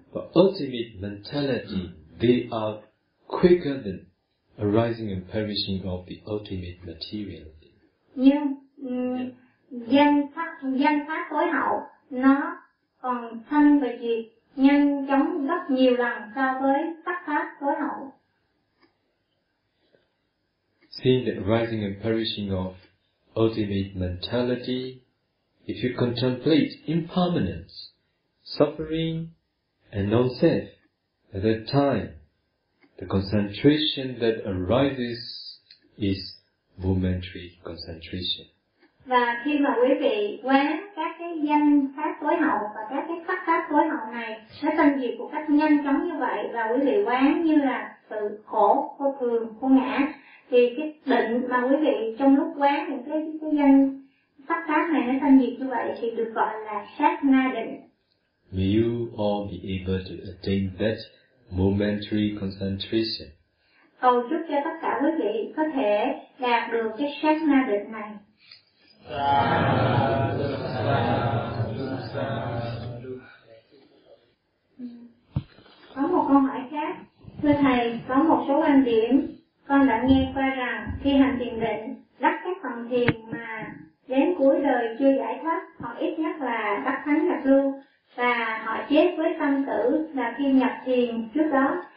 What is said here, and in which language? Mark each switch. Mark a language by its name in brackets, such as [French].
[English] But ultimate mentality, they are quicker than arising and perishing of the ultimate material. [Vietnamese] Nhưng danh pháp tối hậu nó còn sanh và diệt nhanh chóng rất nhiều lần so với sắc pháp tối hậu. [English] Seeing the arising and perishing of ultimate mentality, if you contemplate impermanence, suffering, and non-self, at that time, the concentration that arises is momentary concentration. [Vietnamese] Và khi mà quý vị quán các cái danh pháp tối hậu và các cái sắc pháp tối hậu này, nó sanh diệt một cách nhanh chóng như vậy, và quý vị quán như là sự khổ, vô thường, vô ngã, thì cái định mà quý vị trong lúc quán những cái danh sắc pháp này nó sanh diệt như vậy thì được gọi là sát na định. [English] May you all be able to attain that momentary concentration. [Vietnamese] Cầu chúc cho tất cả quý vị có thể đạt được cái sát na định này. Có một câu hỏi khác. Thưa Thầy, có một số quan điểm con đã nghe qua rằng khi hành thiền định, đắc các phần thiền mà đến cuối đời chưa giải thoát, hoặc ít nhất là đắc thánh nhập lưu, và họ chết với tâm tử là khi nhập thiền trước đó.